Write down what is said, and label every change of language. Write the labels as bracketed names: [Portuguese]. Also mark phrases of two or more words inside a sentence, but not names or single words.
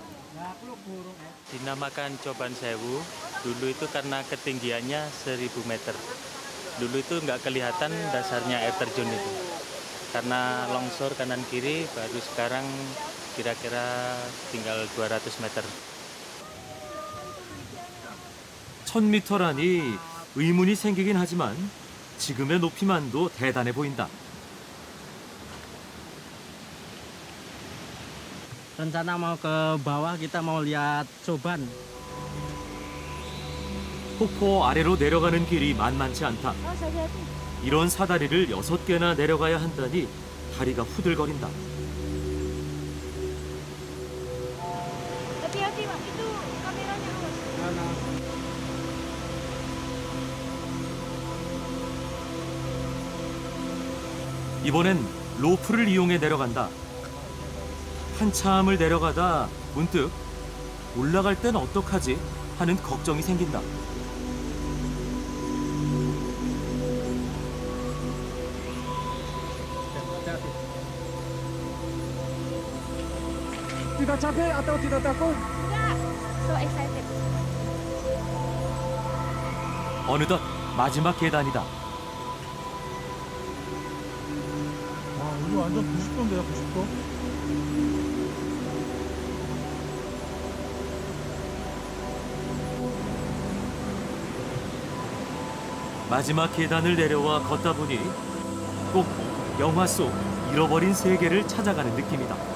[Indonesian] Dinamakan Coban Sewu, dulu itu karena ketinggiannya 1000 meter. Dulu itu nggak kelihatan dasarnya air terjun itu. Karena longsor kanan kiri, baru sekarang kira-kira tinggal 200 meter. [Korean] 1000m라니 의문이 생기긴 하지만 지금의 높이만도 대단해 보인다. [Indonesian] Rencana mau ke bawah kita mau lihat Coban. [Korean] 폭포 아래로 내려가는 길이 만만치 않다. 이런 사다리를 6개나 내려가야 한다니 다리가 후들거린다. [Indonesian] Hati-hati Pak, itu kameranya awas. [Korean] 이번엔 로프를 이용해 내려간다. 한참을 내려가다 문득 올라갈 땐 어떡하지 하는 걱정이 생긴다. [Indonesian] Tidak capek atau tidak takut? Enggak, [English] so excited. [Korean] 어느덧 마지막 계단이다. 와, 이거 완전 90도인데요, 90도? 마지막 계단을 내려와 걷다 보니 꼭 영화 속 잃어버린 세계를 찾아가는 느낌이다.